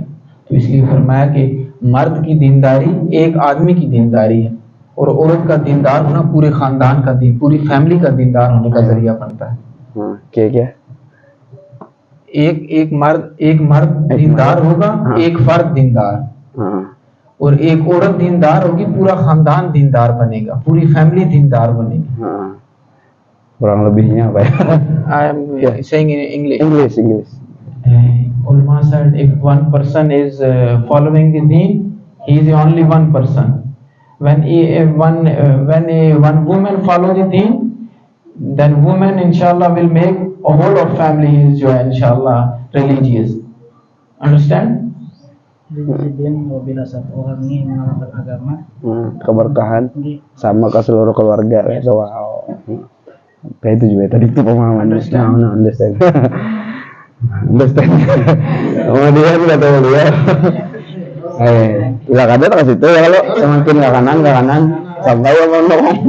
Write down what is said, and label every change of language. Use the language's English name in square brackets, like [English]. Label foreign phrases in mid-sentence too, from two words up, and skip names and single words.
[Hindi] तो इसलिए फरमाया कि मर्द की दीनदारी एक आदमी की दीनदारी है और औरत का दीनदार होना पूरे खानदान का दीन, पूरी फैमिली का दीनदार होने का जरिया बनता है। क्या एक मर्द दीनदार होगा, एक फर्द दीनदार, और एक औरत दीनदार होगी, पूरा खानदान दीनदार बनेगा, पूरी फैमिली दीनदार बनेगी। [Indonesian] Kurang lebihnya apa ya? [English] I am saying in English. English. Ulama said if one person is following the deen, he is the only one person. When one woman follow the deen, then woman inshallah will make a whole of family is inshallah religious. Understand? [Indonesian] Dien bila satu orang ini mengamalkan agama, keberkahan sama ke seluruh keluarga. Wow. Kayak itu juga tadi itu pemahaman. Understand. Kemudian kata beliau, tidak ada ke situ ya, kalau semakin ke kanan sampai ya mondok.